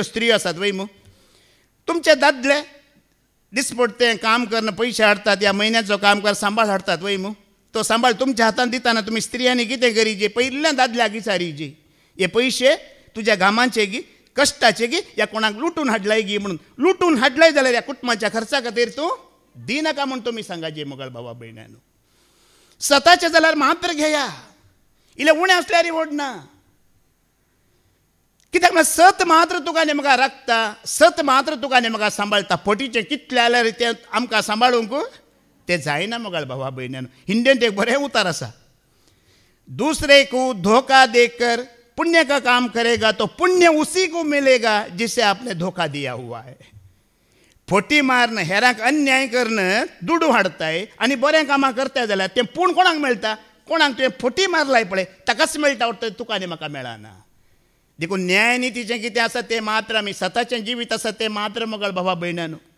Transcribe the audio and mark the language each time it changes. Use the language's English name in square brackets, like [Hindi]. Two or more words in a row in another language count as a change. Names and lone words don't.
[Konkani] स्त्रियो आसात वय मू तुमचे दादले दिसपडटें काम करून पयशे हाडटात या म्हयन्याचो काम कर सांबाळ हाडटात वय मू तो सांबाळ तुमच्या हातान दिताना तुमी स्त्रियांनी कितें करीचे पयल्या दादल्याक विचारीचे हे पयशे तुज्या घामाचे गी कश्टाचे गी या कोणाक लुटून हाडलाय गी म्हणून लुटून हाडलाय जाल्यार ह्या कुटुंबाच्या खर्चा खातीर तूं दिनाका म्हूण तुमी सांगाचे मोगाळ भावा भयण्यानो स्वताचे जाल्यार मात्र घेया इले उणें असल्यार ओडना कित्याक सत मात्र तुका नेमका राखता सत मात्र तुका नेमका सांबाळटा फटीचें कितलें जाल्यार तें आमकां सांबाळूंक तें जायना मोगाळ भावा भयण्यानो हिंदीन एक बरें उतार आसा [Hindi] दूसरे को धोखा देकर पुण्य का काम करेगा तो पुण्य उसी को मिलेगा जिसे आपने धोखा दिया हुआ है [Konkani] फोटी मारन हेरांक अन्याय करणं दुडू हाडताय आनी बरें कामां करताय जाल्यार तें पूण कोणाक मेळटा कोणाक तुवें फोटी मारलाय पळय ताकाच मेळटा वाटतं तुका आनी म्हाका मेळना देखून न्यायनितीचें कितें आसा तें मात्र आमी स्वताचें जिवीत आसा तें मात्र मोगाळ भावा भयण्यानो